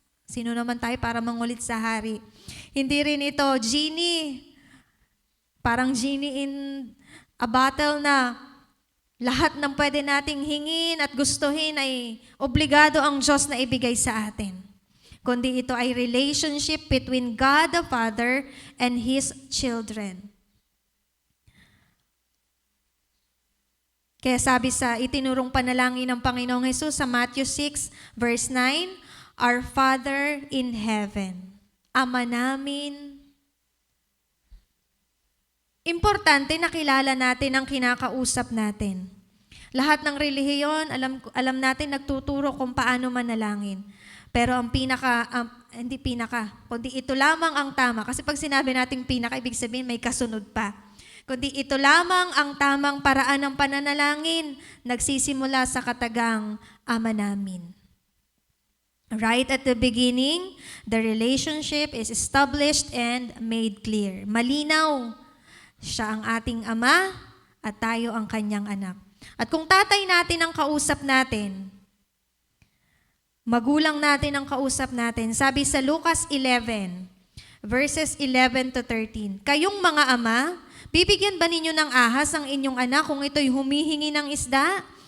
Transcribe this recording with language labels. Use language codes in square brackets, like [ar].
[tl] Sino naman tayo para mangulit sa hari? Hindi rin ito genie. Parang [en] genie in a bottle [tl] na lahat ng pwede nating hingin at gustuhin ay obligado ang Diyos na ibigay sa atin. Kundi ito ay [en] relationship between God the Father and His children. [tl] Kaya sabi sa itinurong panalangin ng Panginoong Hesus sa Matthew 6 verse 9, [en] Our Father in Heaven, [tl] Ama namin. Importante na kilala natin ang kinakausap natin. Lahat ng relihiyon, alam natin nagtuturo kung paano manalangin. Pero ang hindi pinaka, kundi ito lamang ang tama. Kasi pag sinabi nating pinaka, ibig sabihin may kasunod pa. Kundi ito lamang ang tamang paraan ng pananalangin, nagsisimula sa katagang Ama namin. [en] Right at the beginning, the relationship is established and made clear. [tl] Malinaw, siya ang ating Ama at tayo ang kanyang anak. At kung tatay natin ang kausap natin, magulang natin ang kausap natin, sabi sa Lucas 11, verses 11 to 13, kayong mga ama, bibigyan ba ninyo ng ahas ang inyong anak kung ito'y humihingi ng isda?